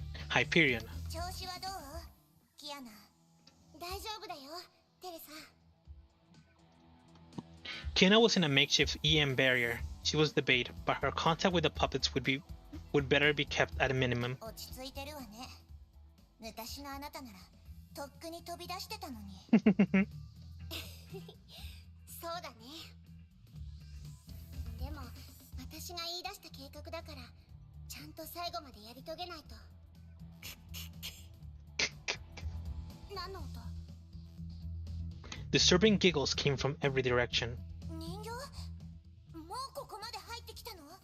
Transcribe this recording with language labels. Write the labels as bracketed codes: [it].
[en] Hyperion. [ja] 調子はどう？キアナ。大丈夫だよ、テレサ。 [en] Kiana was in a makeshift EM barrier. She was the bait, but her contact with the puppets would better be kept at a minimum. [ja] 落ち着いてるわね。昔のあなたならとっくに飛び出してたのに。そうだね。でも私が言い出した計画だからちゃんと最後までやり遂げないと。何の音？ [en] Disturbing giggles came from every direction. [ja] 人形？もうここまで入ってきたの？